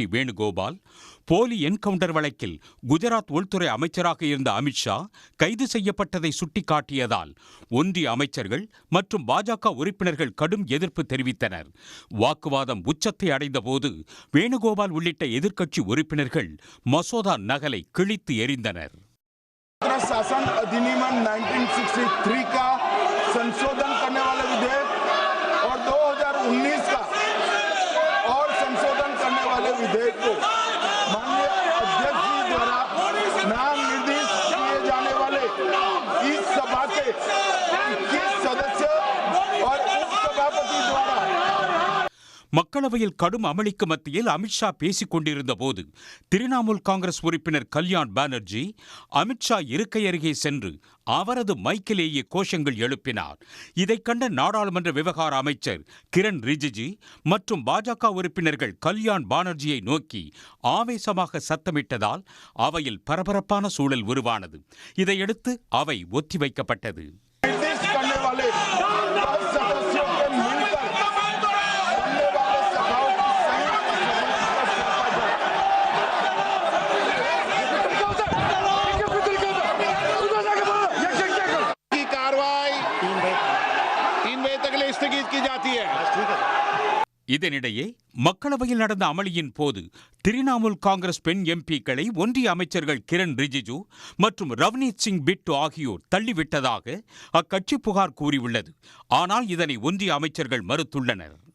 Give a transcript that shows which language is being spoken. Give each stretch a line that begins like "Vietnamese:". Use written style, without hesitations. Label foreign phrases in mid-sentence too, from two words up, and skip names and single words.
Tamil: வேணுகோபால், போலி என்கவுண்டர் வழக்கில் குஜராத் உள்துறை அமைச்சராக இருந்த அமித்ஷா கைது செய்யப்பட்டதை சுட்டிக்காட்டியதால் ஒன்றிய அமைச்சர்கள் மற்றும் பாஜக உறுப்பினர்கள் கடும் எதிர்ப்பு தெரிவித்தனர். வாக்குவாதம் உச்சத்தை அடைந்தபோது வேணுகோபால் உள்ளிட்ட எதிர்க்கட்சி உறுப்பினர்கள் மசோதா நகலை கிழித்து எறிந்தனர்.
Hindi: शासन अधिनियम 1963 का संशोधन करने वाले विधेयक और 2019 का और संशोधन करने वाले विधेयक को माननीय अध्यक्ष जी द्वारा नाम निर्देशित किए जाने वाले इस सभा के 21 सदस्य और उपसभापति द्वारा
Tamil: மக்களவையில் கடும் அமளிக்கு மத்தியில் அமித்ஷா பேசிக் கொண்டிருந்த போது திரிணாமுல் காங்கிரஸ் உறுப்பினர் கல்யாண் பானர்ஜி அமித்ஷா இருக்கை அருகே சென்று அவரது மைக்கிலேயே கோஷங்கள் எழுப்பினார். இதைக் கண்ட நாடாளுமன்ற விவகார அமைச்சர் கிரண் ரிஜிஜு மற்றும் பாஜக உறுப்பினர்கள் கல்யாண் பானர்ஜியை நோக்கி ஆவேசமாக சத்தமிட்டதால் அவையில் பரபரப்பான சூழல் உருவானது. இதையடுத்து அவை ஒத்திவைக்கப்பட்டது.
Hindi: वाले 10 सदस्यों के मिलकर बनने वाले सभाओं की संयुक्त की कार्रवाई 3 बजे तक के लिए स्थगित की जाती है।
Tamil: இதனிடையே மக்களவையில் நடந்த அமளியின் போது திரிணாமுல் காங்கிரஸ் பெண் எம்பிக்களை ஒன்றிய அமைச்சர்கள் கிரண் ரிஜிஜு மற்றும் ரவ்னீத் சிங் பிட்டு ஆகியோர் தள்ளிவிட்டதாக அக்கட்சி புகார் கூறியுள்ளது. ஆனால் இதனை ஒன்றிய அமைச்சர்கள் மறுத்துள்ளனர்.